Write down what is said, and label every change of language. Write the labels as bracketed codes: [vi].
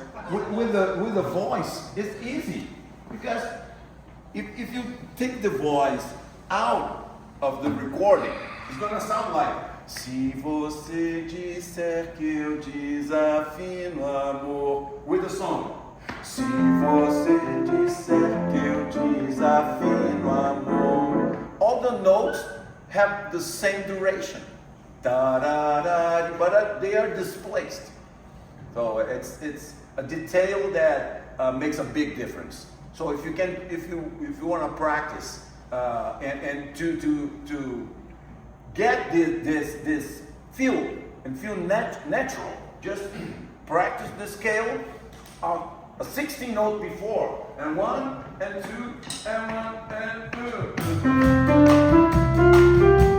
[en] With the voice, it's easy because if you take the voice out of the recording, it's gonna sound like [pt] se você disser que eu desafino amor [en] with the song. [pt] Se você disser que eu desafino amor. [en] All the notes have the same duration. Da-da-da, but they are displaced. So it's a detail that makes a big difference. So if you want to practice and to get this feel and feel natural, just practice the scale of a 16 note before, and 1 and 2 and 1 and 2.